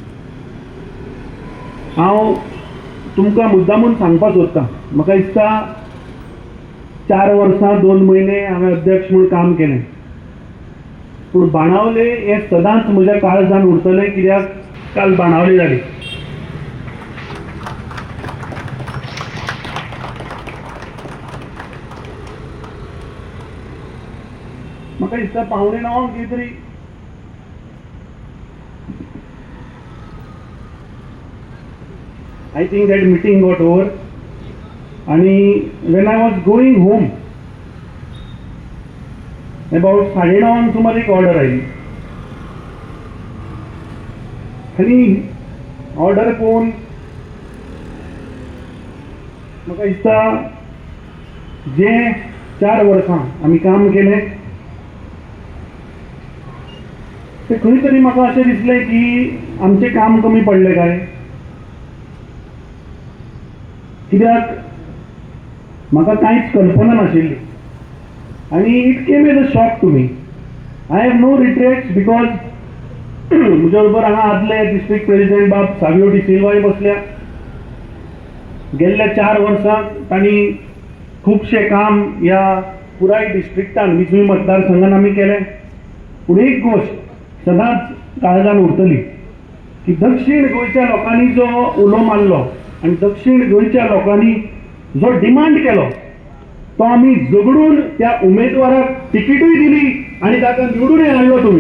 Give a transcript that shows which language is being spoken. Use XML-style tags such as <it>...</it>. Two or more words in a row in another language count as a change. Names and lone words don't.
<kok>हांव तुमकां मुद्दामून सांगपाक सोदतां, म्हाका दिसता 4 वर्सां 2 म्हयने हांवें अध्यक्ष म्हूण काम केलें, पूण बाणावले हे सदांच म्हज्या काळजान उरतलें, कित्याक काल बाणावले जाली. म्हाका दिसता 8:45 कितें तरी</kok> <en>I think that meeting got over, and when I was going home,</en> <kok>about 9:30 सुमार एक ऑर्डर आयली आनी ऑर्डर पळोवन म्हाका दिसता जे 4 वर्सां आमी काम केलें ते खंय तरी म्हाका अशें दिसलें की आमचें काम कमी पडलें काय, कित्याक म्हाका कांयच कल्पना नाशिल्ली.</kok> <en>आनी It came as a shock to me. I have no regrets, because</en> <kok>म्हज्या बरोबर हांगा आदले डिस्ट्रिक्ट प्रेसिडेंट बाब सावियो डी सिल्वाय बसल्या. गेल्ल्या 4 वर्सांत तांणी खुबशें काम ह्या पुराय डिस्ट्रिक्टान मिसमी मतदारसंघान आमी केलें. पूण एक गोश्ट सदांच काळजान उरतली की दक्षिण गोंयच्या लोकांनी जो उलो मारलो आनी दक्षिण गोंयच्या लोकांनी जो डिमांड केलो तो आमी झगडून त्या उमेदवाराक तिकीटूय दिली आनी ताका निवडूनय हाडलो तुमी.</kok>